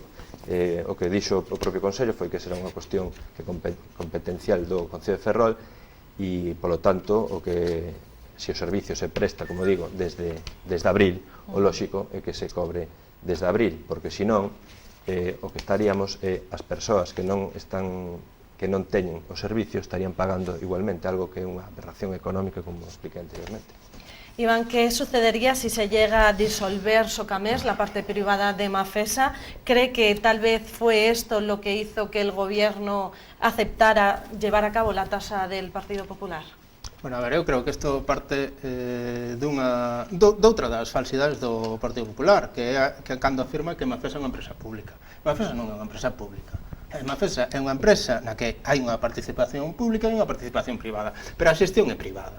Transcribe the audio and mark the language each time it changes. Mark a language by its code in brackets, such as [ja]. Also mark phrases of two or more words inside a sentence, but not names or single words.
[gl] O que dixo o propio Consello foi que será unha cuestión competencial do Concello de Ferrol e, polo tanto, se o servicio se presta, como digo, desde abril, o lóxico é que se cobre desde abril, porque senón o que estaríamos as persoas que non teñen o servicio estarían pagando igualmente, algo que é unha aberración económica, como expliqué anteriormente. [es] Iván, ¿qué sucedería si se llega a disolver Socamés, la parte privada de Mafesa? ¿Cree que tal vez fue esto lo que hizo que el gobierno aceptara llevar a cabo la tasa del Partido Popular? [gl] Bueno, a ver, eu creo que isto parte doutra das falsidades do Partido Popular, que é que cando afirma que Mafesa é unha empresa pública. Mafesa non é unha empresa pública. Mafesa é unha empresa na que hai unha participación pública e unha participación privada, pero a xestión é privada.